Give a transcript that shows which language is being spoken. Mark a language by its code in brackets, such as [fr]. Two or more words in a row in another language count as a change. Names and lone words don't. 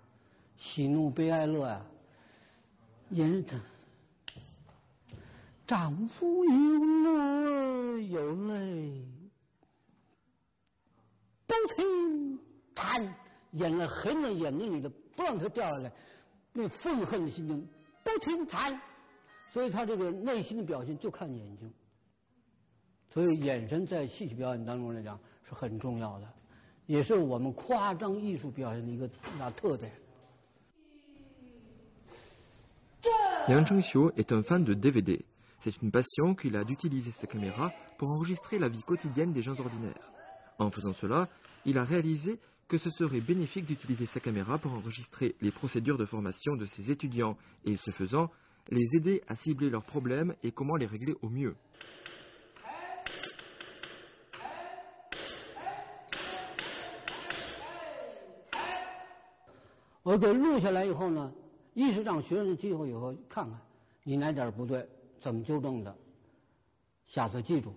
[zh] 喜怒悲哀乐啊，人丈夫有乐有泪，不停弹，眼泪含在眼睛里的，不让它掉下来，那愤恨的心情不停弹。所以他这个内心的表现就看眼睛，所以眼神在戏曲表演当中来讲是很重要的，也是我们夸张艺术表现的一个大特点。 [fr] Yang Chengxiu est un fan de DVD. C'est une passion qu'il a d'utiliser sa caméra pour enregistrer la vie quotidienne des gens ordinaires. En faisant cela, il a réalisé que ce serait bénéfique d'utiliser sa caméra pour enregistrer les procédures de formation de ses étudiants et, ce faisant, les aider à cibler leurs problèmes et comment les régler au mieux. [zh] 我给录下来以后呢，一是让学生记后以后看看你哪点不对，怎么纠正的，下次记住。